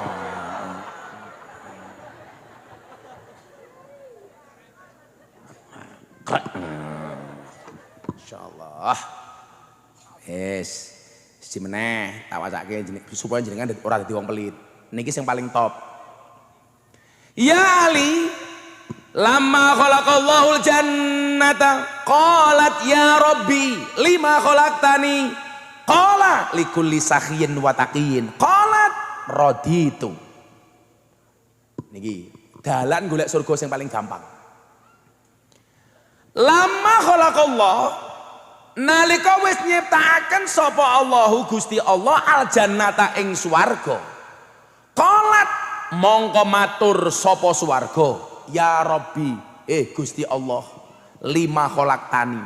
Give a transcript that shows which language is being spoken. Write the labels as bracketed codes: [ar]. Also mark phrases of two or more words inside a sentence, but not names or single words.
[ar] إن شاء الله. [en] Yes. [jv] Si meneh tak wacake supaya jenengan ora dadi wong pelit. Niki sing paling top. [ar] يا علي لما خلق الله الجنة قالت يا رب لم خلقتني قال لكل سخي وتقي قالت رضيت. [jv] Niki dalan golek surga sing paling gampang. [ar] لما خلق الله [jv] nalika wis nyiptakaken sapa Allahu Gusti Allah [ar] الجنة [jv] ing swarga. Qalat mongko matur sapa swarga [ar] يا رب, [jv] Gusti Allah, [ar] لم خلقتني.